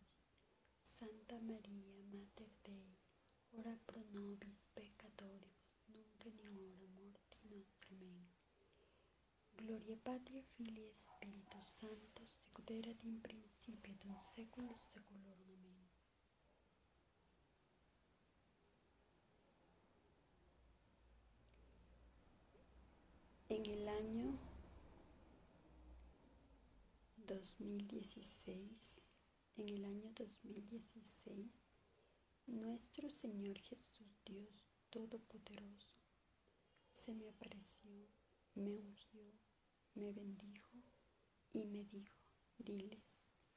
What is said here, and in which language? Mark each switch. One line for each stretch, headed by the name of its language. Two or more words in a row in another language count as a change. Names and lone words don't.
Latin: Santa Maria, Mater Dei, ora pro nobis peccatoribus, nunc et in hora mortis nostre. Amen. Gloria Patri, Filii, Spiritus Sanctus, sicut erat in principio et in saeculus saeculorum. Amen.
Spanish: En el año 2016, nuestro Señor Jesús Dios Todopoderoso se me apareció, me ungió, me bendijo y me dijo: diles.